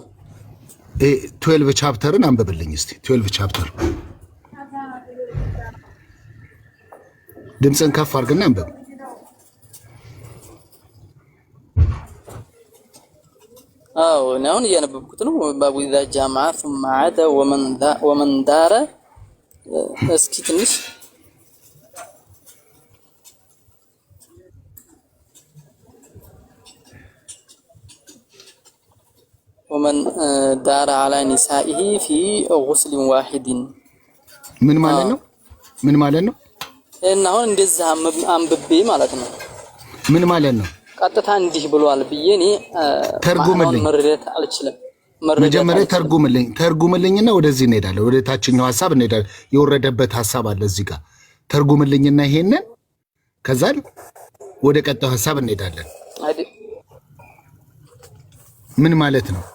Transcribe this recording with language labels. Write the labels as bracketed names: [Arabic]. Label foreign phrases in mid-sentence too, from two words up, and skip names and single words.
[Amharic] 12 ቻፕተርን አንብብልኝ እስቲ 12 ቻፕተር። ድምፅን ከፍ አድርግና አንብብ። አዎ እኔ አሁን እያነበብኩት ነው። [Arabic] باب إذا جامع ثم عاد ومن دار [Amharic] እስኪ ትንሽ [Arabic] ومن دار على نسائه في غسل واحد [Amharic] ምን ማለት ነው? ምን ማለት ነው? እና አሁን እንደዛ አንብቤ ማለት ነው። ምን ማለት ነው? ቀጥታ እንዲህ ብሏል ብዬ እኔ ተርጉምልኝ፣ መረዳት አልችልም። መጀመሪያ ተርጉምልኝና ወደዚህ እንሄዳለን። ወደ ታችኛው ሐሳብ እንሄዳለን። የወረደበት ሐሳብ አለ እዚህ ጋር። ተርጉምልኝና ይሄንን ከዛን ወደ ቀጣዩ ሐሳብ እንሄዳለን። ምን ማለት ነው?